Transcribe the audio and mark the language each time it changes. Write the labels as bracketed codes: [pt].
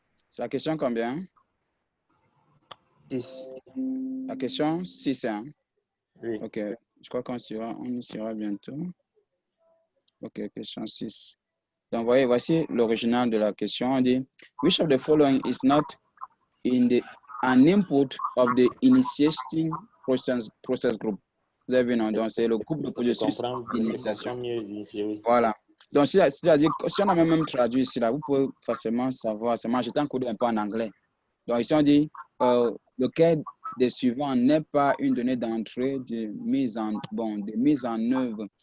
[fr] C'est la question combien? 6. La question 6, hein? Oui. OK. Je crois qu'on y sera bientôt. OK, question 6. Donc, voyez, voici l'original de la question. On dit, [en] which of the following is not an input of the initiating process group? [fr] Vous avez vu, non? Donc, c'est le groupe de processus d'initiation. Oui. Voilà. Donc, c'est-à-dire, si on a même traduit ici, là, vous pouvez facilement savoir. C'est moi, j'étais encodé un peu en anglais. Donc, ici, on dit, lequel des suivants n'est pas une donnée d'entrée de mise en œuvre.